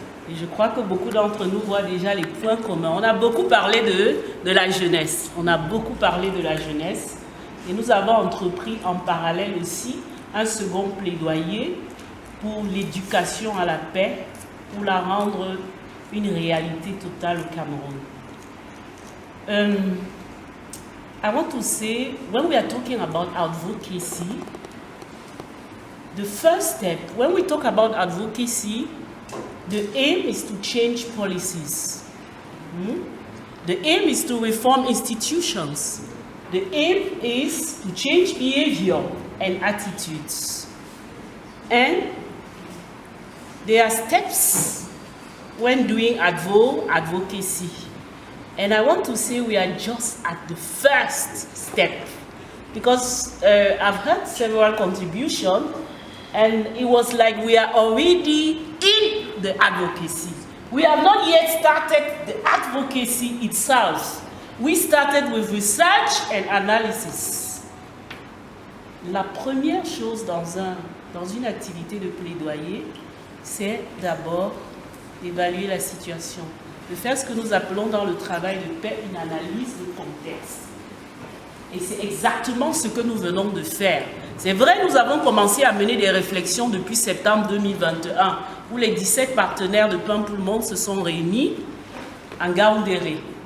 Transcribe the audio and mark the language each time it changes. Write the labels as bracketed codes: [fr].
[fr] Et je crois que beaucoup d'entre nous voient déjà les points communs. On a beaucoup parlé de la jeunesse. On a beaucoup parlé de la jeunesse. Et nous avons entrepris en parallèle aussi un second plaidoyer pour l'éducation à la paix, pour la rendre une réalité totale au Cameroun. [en] I want to say, when we are talking about advocacy, the first step, when we talk about advocacy, the aim is to change policies. The aim is to reform institutions. The aim is to change behavior and attitudes. And there are steps when doing advocacy. And I want to say we are just at the first step. Because I've heard several contributions, and it was like we are already in the advocacy. We have not yet started the advocacy itself. We started with research and analysis. [fr] La première chose dans une activité de plaidoyer, c'est d'abord d'évaluer la situation, de faire ce que nous appelons dans le travail de paix une analyse de contexte. Et c'est exactement ce que nous venons de faire. C'est vrai, nous avons commencé à mener des réflexions depuis septembre 2021, où les 17 partenaires de Pain pour le Monde se sont réunis en Gaoundéré.